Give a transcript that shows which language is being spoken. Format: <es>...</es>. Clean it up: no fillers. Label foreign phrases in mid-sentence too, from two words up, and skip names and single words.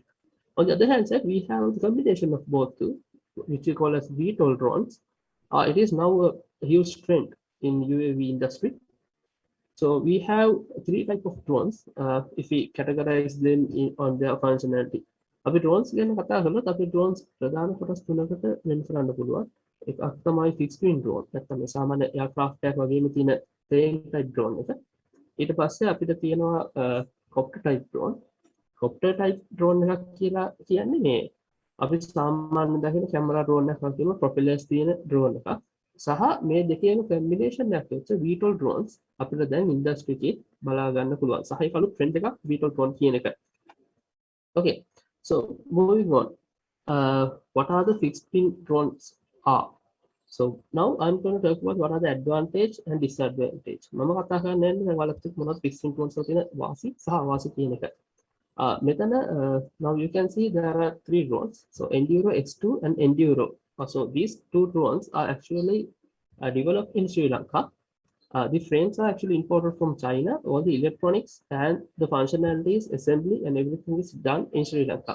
<en>On the other hand side, we have the combination of both two, which we call as VTOL drones. It is now a huge trend in UAV industry. So we have three type of drones if we categorize them on their functionality.</en> <si>අපි drones ගැන කතා කළොත් අපි drones ප්‍රධාන කොටස් තුනකට වෙන් කරන්න පුළුවන්. එකක් තමයි</si> <en>fixed wing drone.</en> <si>නැත්නම් මේ සාමාන්‍ය aircraft එකක් වගේම තියෙන</si> <en>plane type drone</en> <si>එක. ඊට පස්සේ අපිට තියෙනවා</si> <en>copter type drone. Copter type drone</en> <si>එකක් කියලා කියන්නේ මේ අපි සාමාන්‍ය දකින</si> <en>camera drone</en> <si>එකක් වගේම propellers තියෙන drone එකක්. සහ මේ දෙකේම combination එකක් වෙච්ච</si> <en>VTOL drones</en> <si>අපිට දැන් industry එකේ බලා ගන්න පුළුවන්. සහ ඒක අලුත් trend එකක්</si> <en>VTOL drone</en> <si>කියන එක.</si> <en>Okay, so moving on. What are the fixed wing drones are? So now I'm going to talk about what are the advantage and disadvantage.</en> <si>මම කතා කරන්නේ ඔයාලට මොනවද</si> <en>fixed wing drones</en> <si>වල තියෙන වාසි සහ අවාසි කියන එක.</si> <en>Now you can see there are three drones. So Enduro X2 and Enduro. So these two drones are actually developed in Sri Lanka. The frames are actually imported from China. All the electronics and the functionalities, assembly, and everything is done in Sri Lanka.</en>